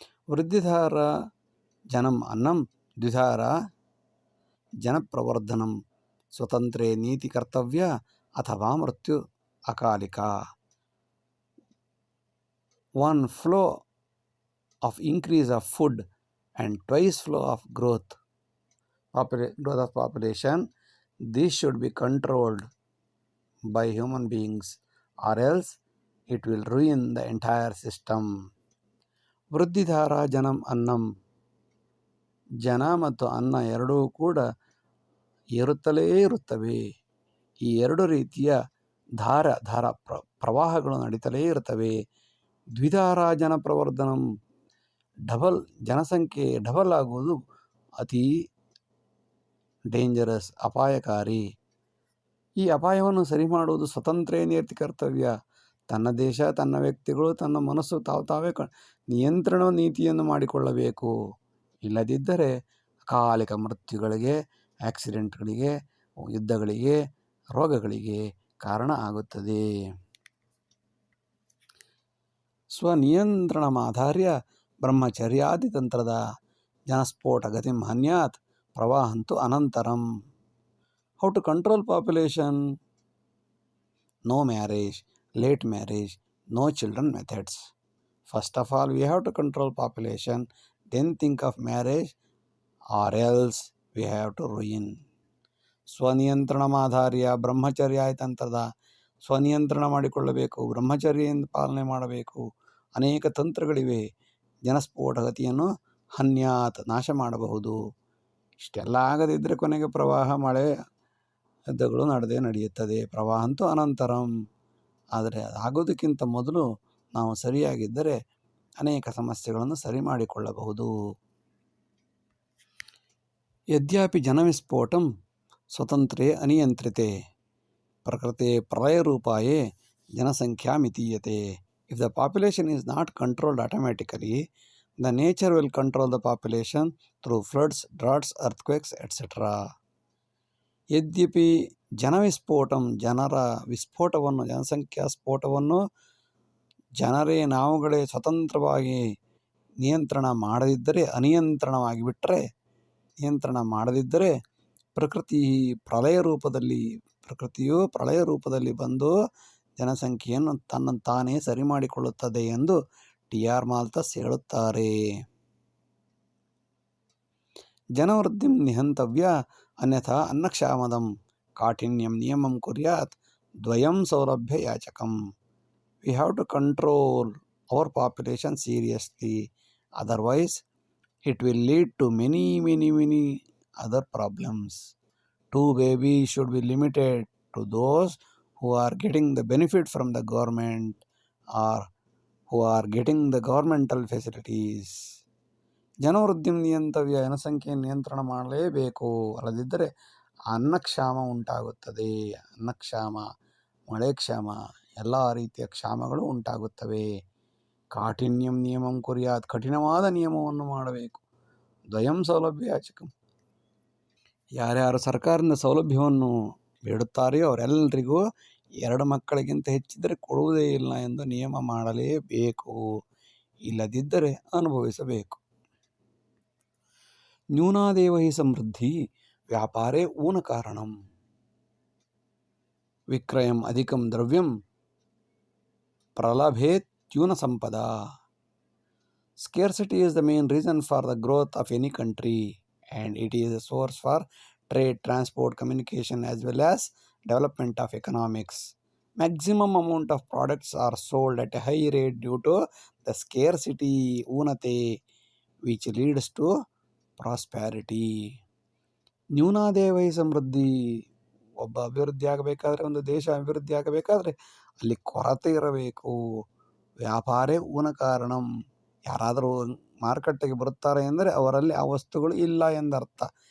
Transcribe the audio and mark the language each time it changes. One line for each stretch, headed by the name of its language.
Sanskrit: ವೃದ್ಧಿಧಾರ ಜನಂ ಅನ್ನಂ ದ್ವಿಧಾರ ಜನಪ್ರವರ್ಧನಂ. ಸ್ವತಂತ್ರೇ ನೀತಿ ಕರ್ತವ್ಯ ಅಥವಾ ಮೃತ್ಯು ಅಕಾಲಿಕ.
English: One flow of increase of food and twice flow of growth of population. This should be controlled by human beings, or else it will ruin the entire system.
Sanskrit: ವೃದ್ಧಿಧಾರ ಜನಂ ಅನ್ನಂ.
Kannada: ಜನ ಮತ್ತು ಅನ್ನ ಎರಡೂ ಕೂಡ ಏರುತ್ತಲೇ ಇರುತ್ತವೆ. ಈ ಎರಡು ರೀತಿಯ ಧಾರ ಪ್ರವಾಹಗಳು ನಡೀತಲೇ ಇರುತ್ತವೆ.
Sanskrit: ದ್ವಿಧಾರ ಜನ ಪ್ರವರ್ಧನಂ.
Kannada: ಜನಸಂಖ್ಯೆ ಡಬಲ್ ಆಗುವುದು ಅತಿ ಡೇಂಜರಸ್, ಅಪಾಯಕಾರಿ. ಈ ಅಪಾಯವನ್ನು ಸರಿ ಮಾಡುವುದು ಸ್ವತಂತ್ರ ನೇರ್ತಿ ಕರ್ತವ್ಯ. ತನ್ನ ದೇಶ, ತನ್ನ ವ್ಯಕ್ತಿಗಳು, ತನ್ನ ಮನಸ್ಸು ತಾವೇ ನಿಯಂತ್ರಣ ನೀತಿಯನ್ನು ಮಾಡಿಕೊಳ್ಳಬೇಕು. ಇಲ್ಲದಿದ್ದರೆ ಅಕಾಲಿಕ ಮೃತ್ಯುಗಳಿಗೆ, ಆಕ್ಸಿಡೆಂಟ್ಗಳಿಗೆ, ಯುದ್ಧಗಳಿಗೆ, ರೋಗಗಳಿಗೆ ಕಾರಣ ಆಗುತ್ತದೆ.
Sanskrit: ಸ್ವನಿಯಂತ್ರಣಮಾಧಾರ್ಯ ಬ್ರಹ್ಮಚರ್ಯಾದಿ ತಂತ್ರದ ಜನಸ್ಫೋಟ ಗತಿಂ ಹನ್ಯಾತ್ ಪ್ರವಾಹಂತು ಅನಂತರಂ.
English: How to control population? No marriage, late marriage, no children methods. First of all, we have to control population, then think of marriage, or else we have to ruin.
Sanskrit: ಸ್ವನಿಯಂತ್ರಣಮಾಧಾರ್ಯ
Kannada: ಬ್ರಹ್ಮಚರ್ಯ ತಂತ್ರದ ಸ್ವನಿಯಂತ್ರಣ ಮಾಡಿಕೊಳ್ಳಬೇಕು, ಬ್ರಹ್ಮಚರ್ಯದಿಂದ ಪಾಲನೆ ಮಾಡಬೇಕು. ಅನೇಕ ತಂತ್ರಗಳಿವೆ. ಜನಸ್ಫೋಟ ಗತಿಯನ್ನು ಹನ್ಯಾತ್ ನಾಶ ಮಾಡಬಹುದು. ಇಷ್ಟೆಲ್ಲ ಆಗದಿದ್ದರೆ ಕೊನೆಗೆ ಪ್ರವಾಹ, ಮಳೆ, ಯುದ್ಧಗಳು ನಡೆಯುತ್ತದೆ. ಪ್ರವಾಹ ಅಂತೂ ಅನಂತರಂ. ಆದರೆ ಆಗೋದಕ್ಕಿಂತ ಮೊದಲು ನಾವು ಸರಿಯಾಗಿದ್ದರೆ ಅನೇಕ ಸಮಸ್ಯೆಗಳನ್ನು ಸರಿ ಮಾಡಿಕೊಳ್ಳಬಹುದು.
Sanskrit: ಯದ್ಯಾಪಿ ಜನವಿಸ್ಫೋಟಂ ಸ್ವತಂತ್ರೇ ಅನಿಯಂತ್ರಿತೆ ಪ್ರಕೃತೆ ಪ್ರಳಯರೂಪಾಯೇ ಜನಸಂಖ್ಯಾ ಮಿತೀಯತೆ.
English: If the population is not controlled automatically, the nature will control the population through floods, droughts, earthquakes, etc.
Sanskrit: ಯದ್ಯಪಿ ಜನವಿಸ್ಫೋಟಂ,
Kannada: ಜನರ ವಿಸ್ಫೋಟವನ್ನು, ಜನಸಂಖ್ಯಾ ಸ್ಫೋಟವನ್ನು ಜನರೇ ನಾವುಗಳೇ ಸ್ವತಂತ್ರವಾಗಿ ನಿಯಂತ್ರಣ ಮಾಡದಿದ್ದರೆ, ನಿಯಂತ್ರಣ ಮಾಡದಿದ್ದರೆ ಪ್ರಕೃತಿಯು ಪ್ರಳಯ ರೂಪದಲ್ಲಿ ಬಂದು ಜನಸಂಖ್ಯೆಯನ್ನು ತಾನೇ ಸರಿ ಮಾಡಿಕೊಳ್ಳುತ್ತದೆ ಎಂದು ಟಿ.ಆರ್. ಮಾಲ್ತಸ್ ಹೇಳುತ್ತಾರೆ.
Sanskrit: ಜನವೃದ್ಧಿಂ ನಿಹಂತವ್ಯ ಅನ್ಯಥಾ ಅನ್ನಕ್ಷಾಮದಂ ಕಾಠಿನ್ಯಂ ನಿಯಮಂ ಕುರ್ಯಾತ್ ದ್ವಯಂ ಸೌಲಭ್ಯ ಯಾಚಕಂ.
English: We have to control our population seriously, otherwise it will lead to many other problems. 2 babies should be limited to those who are getting the benefit from the government or who are getting the governmental facilities.
Sanskrit: ಜನವೃದ್ಧಿಂ ನಿಯಂತವ್ಯ,
Kannada: ಜನಸಂಖ್ಯೆಯನ್ನು ನಿಯಂತ್ರಣ ಮಾಡಲೇಬೇಕು. ಅಲ್ಲದಿದ್ದರೆ ಅನ್ನಕ್ಷಾಮ ಉಂಟಾಗುತ್ತದೆ. ಅನ್ನಕ್ಷಾಮ, ಮಳೆ ಕ್ಷಾಮ, ಎಲ್ಲ ರೀತಿಯ ಕ್ಷಾಮಗಳು ಉಂಟಾಗುತ್ತವೆ.
Sanskrit: ಕಾಠಿನ್ಯಂ ನಿಯಮಂ ಕುರ್ಯಾತ್,
Kannada: ಕಠಿಣವಾದ ನಿಯಮವನ್ನು ಮಾಡಬೇಕು.
Sanskrit: ದ್ವಯಂ ಸೌಲಭ್ಯ ಯಾಚಕಂ,
Kannada: ಯಾರ್ಯಾರು ಸರ್ಕಾರದಿಂದ ಸೌಲಭ್ಯವನ್ನು ಬೇಡುತ್ತಾರೆಯೋ ಅವರೆಲ್ಲರಿಗೂ 2 ಮಕ್ಕಳಿಗಿಂತ ಹೆಚ್ಚಿದ್ದರೆ ಕೊಡುವುದೇ ಇಲ್ಲ ಎಂದು ನಿಯಮ ಮಾಡಲೇಬೇಕು. ಇಲ್ಲದಿದ್ದರೆ ಅನುಭವಿಸಬೇಕು.
Sanskrit: ನ್ಯೂನಾದೇವ ಹಿ ಸಮೃದ್ಧಿ ವ್ಯಾಪಾರೇ ಊನ ಕಾರಣಂ. ವಿಕ್ರಯಂ ಅಧಿಕಂ ದ್ರವ್ಯಂ ಪ್ರಲಭೇತ್ಯೂನ Sampada.
English: Scarcity is the main reason for the growth of any country, and it is a source for trade, transport, communication, as well as development of economics. Maximum amount of products are sold at a high rate due to the scarcity, unate, which leads to prosperity.
Sanskrit: ನ್ಯೂನಾದೇವೈ ಸಮೃದ್ಧಿ.
Kannada: ಒಬ್ಬ ಅಭಿವೃದ್ಧಿ ಆಗಬೇಕಾದ್ರೆ, ಒಂದು ದೇಶ ಅಭಿವೃದ್ಧಿ ಆಗಬೇಕಾದ್ರೆ ಅಲ್ಲಿ ಕೊರತೆ ಇರಬೇಕು.
Sanskrit: ವ್ಯಾಪಾರೇ ಊನ ಕಾರಣಂ.
Kannada: ಯಾರಾದರೂ ಮಾರುಕಟ್ಟೆಗೆ ಬರುತ್ತಾರೆ ಎಂದರೆ ಅವರಲ್ಲಿ ಆ ವಸ್ತುಗಳು ಇಲ್ಲ ಎಂದರ್ಥ.